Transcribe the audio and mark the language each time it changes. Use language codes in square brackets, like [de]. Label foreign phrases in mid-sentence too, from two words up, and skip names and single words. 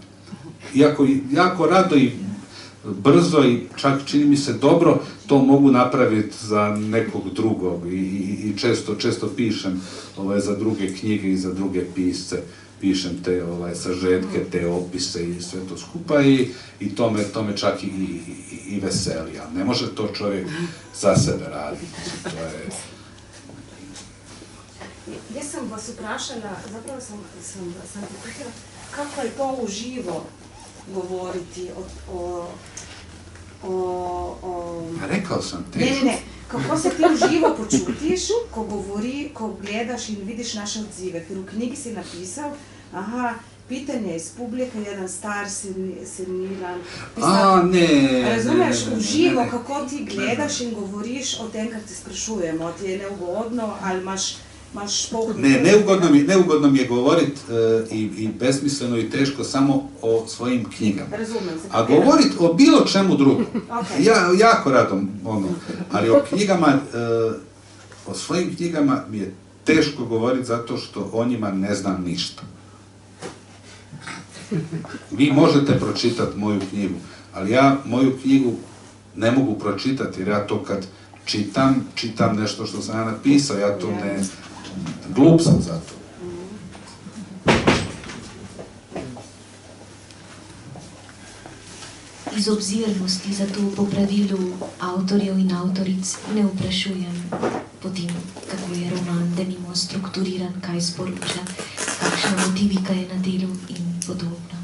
[hr] Iako jako rado i brzo i čak čini mi se dobro, to mogu napraviti za nekog drugog i često pišem za druge knjige i za druge pisce, pišem te sažetke, te opise i sve to skupa i to me čak i veseli, ali ne može to čovjek za sebe raditi. [sl] Jaz sem vas vprašala, zapravo sem pitala, kako je to uživo govoriti o... [hr] Rekao sam, teško. [sl] kako se ti v živo počutiš, ko gledaš in vidiš naše odzive, ker v knjigi si napisal, [hr] pitanje iz publike, jedan star, senilan [sl] pisatelj. [hr] Ne. [sl] Razumeš, v živo, kako ti gledaš in govoriš o tem, kar te sprašujemo, ti je neugodno ali imaš pohod? [hr] Ne, neugodno mi je govorit i besmisleno i teško samo o svojim knjigama. [sl] Razumem se. [hr] A govorit o bilo čemu drugom, ja jako rado, ali o knjigama, o svojim knjigama mi je teško govorit zato što o njima ne znam ništa. Vi možete pročitati moju knjigu, ali ja moju knjigu ne mogu pročitati jer ja to kad čitam nešto što sam ja napisao, ja to ne... Glup sam za to. [sl] Iz obzirnosti zato po pravilu avtorjev in avtoric ne vprašujem potem, kako je roman denimo strukturiran, kaj sporoča, kakšna motivika je na delu in podobno.